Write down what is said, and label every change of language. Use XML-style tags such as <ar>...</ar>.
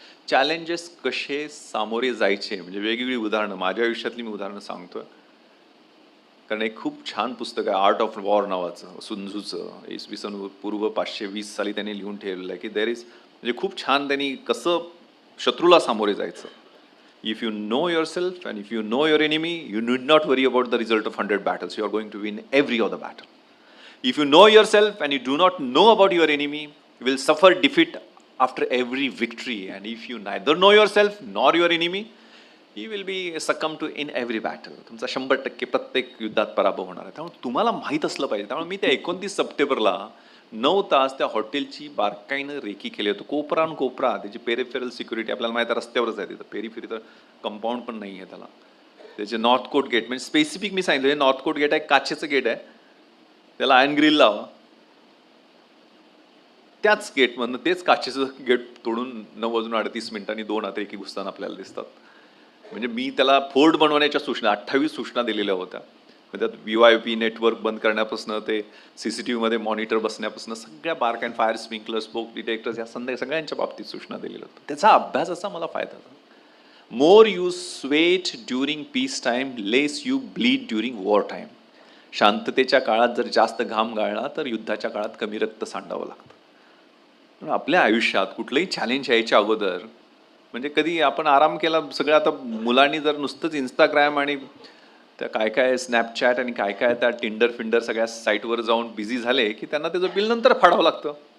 <mr>Challenges कसे सामोरे जायचे, म्हणजे वेगवेगळी उदाहरणं, माझ्या आयुष्यातली मी उदाहरणं सांगतोय, कारण एक खूप छान पुस्तक आहे आर्ट ऑफ वॉर नावाचं, सुन्झूचं, इसवी पूर्व 520 साली त्यांनी लिहून ठेवलेलं आहे की देर इज, म्हणजे खूप छान त्यांनी कसं शत्रूला सामोरे जायचं.</mr> <en>If you know yourself and if you know your enemy, you need not worry about the result of 100 battles. You are going to win every other battle. If you know yourself and you do not know about your enemy, you will suffer defeat after every victory. And if you neither know yourself nor your enemy, you will be succumb to in every battle.</en> <mr>तुमचा 100% प्रत्येक युद्धात पराभव होणार आहे. त्यामुळे तुम्हाला माहीत असलं पाहिजे. त्यामुळे मी त्या 29 सप्टेंबरला 9 तास त्या हॉटेलची बारकाईनं रेकी केली होती, कोपरा न कोपरा. त्याची पेरिफेरल सिक्युरिटी आपल्याला माहिती आहे, रस्त्यावरच आहे तिथं, पेरिफेरी तर कंपाऊंड पण नाही आहे त्याला. त्याचे नॉर्थ कोट गेट, म्हणजे स्पेसिफिक मी सांगितलं नॉर्थ कोट गेट आहे, काचेचं गेट आहे, त्याला आयर्न ग्रिल लावा. त्याच गेटमधनं तेच काचेचं गेट तोडून 9:38 2 अतिरेकी घुसताना आपल्याला दिसतात. म्हणजे मी त्याला फोर्ट बनवण्याच्या सूचना 28 सूचना दिलेल्या होत्या. त्यात VYP नेटवर्क बंद करण्यापासून ते CCTV मध्ये मॉनिटर बसण्यापासून सगळ्या bark and fire sprinkler, smoke detectors या सगळ्यांच्या बाबतीत सूचना दिलेल्या होत्या. त्याचा अभ्यासाचा मला फायदा झाला.</mr> <en>More you sweat during peace time, less you bleed during war time.</en> <mr>शांततेच्या काळात जर जास्त घाम गाळला तर युद्धाच्या काळात कमी रक्त सांडावं लागतं. आपल्या आयुष्यात कुठलंही चॅलेंज यायच्या अगोदर, म्हणजे कधी आपण आराम केला सगळं. आता मुलांनी जर नुसतंच इंस्टाग्राम आणि त्या काय काय स्नॅपचॅट आणि काय काय त्या टिंडर फिंडर सगळ्या साईटवर जाऊन बिझी झाले की त्यांना त्याचं बिल नंतर फाडावं लागतं.</mr>